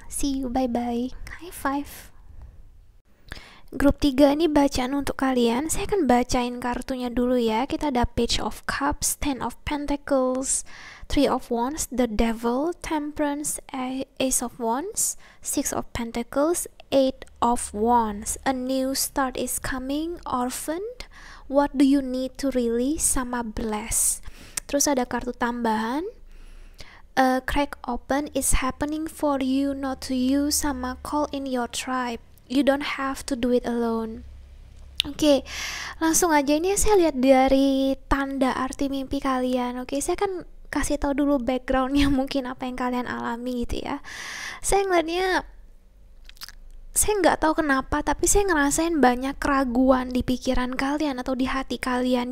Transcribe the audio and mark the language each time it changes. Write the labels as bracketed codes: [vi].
[en] See you, bye bye, high five. [id] Grup 3 ini bacaan untuk kalian. Saya akan bacain kartunya dulu ya. Kita ada Page of Cups, Ten of Pentacles, Three of Wands, The Devil, Temperance, Ace of Wands, Six of Pentacles, Eight of Wands. [en] A new start is coming, Orphaned, What do you need to release, sama Bless. [id] Terus ada kartu tambahan, [en] A crack open is happening for you, not to you, [id] sama [en] Call in your tribe. You don't have to do it alone. [id] Oke, langsung aja. Ini saya lihat dari tanda arti mimpi kalian. Oke, saya akan kasih tahu dulu backgroundnya, mungkin apa yang kalian alami gitu ya. Saya ngeliatnya, saya nggak tahu kenapa, tapi saya ngerasain banyak keraguan di pikiran kalian atau di hati kalian.